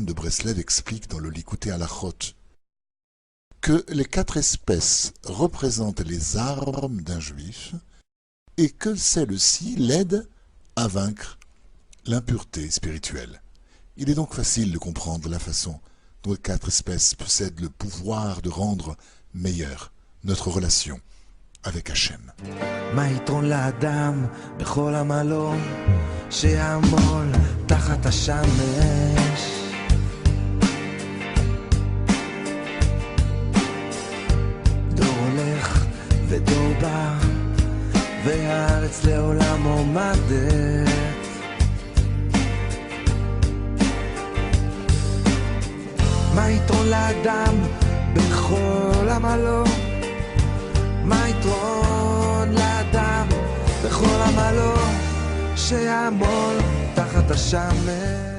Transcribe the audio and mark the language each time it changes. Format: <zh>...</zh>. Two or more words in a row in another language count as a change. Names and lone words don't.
<fr>de Breslev explique dans le Likutei Halachot que les 4 espèces représentent les armes d'un juif et que celles-ci l'aident à vaincre l'impureté spirituelle. Il est donc facile de comprendre la façon dont les 4 espèces possèdent le pouvoir de rendre meilleure notre relation avec Hachem.</fr> <he>מה יתרון לאדם בכל עמלו שיעמול תחת השמש דור הולך ודור בא והארץ לעולם עומדת מה יתרון לאדם בכל עמלו מה יתרון לאדם בכל עמלו שיעמול תחת השמש.</he>